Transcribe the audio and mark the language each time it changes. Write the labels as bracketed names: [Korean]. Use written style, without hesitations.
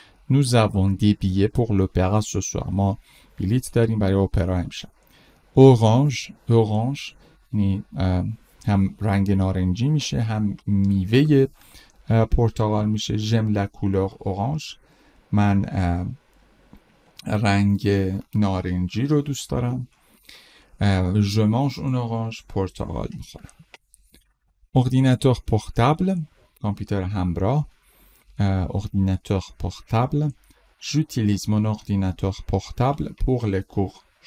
[French] nous avons des billets pour l'opéra ce soir. [Persian] ما بلیت داریم برای اپرا امشب. اورانژ یعنی هم رنگ نارنجی میشه هم میوه پرتقال میشه. [French] j'aime la couleur orange. [Persian] من رنگ نارنجی رو دوست دارم. [French] je mange une orange. [Persian] پرتقال میخورم. [French] ordinateur portable کامپیوتر همراه. ordinateur portable. j'utilise mon ordinateur portable pour les cours.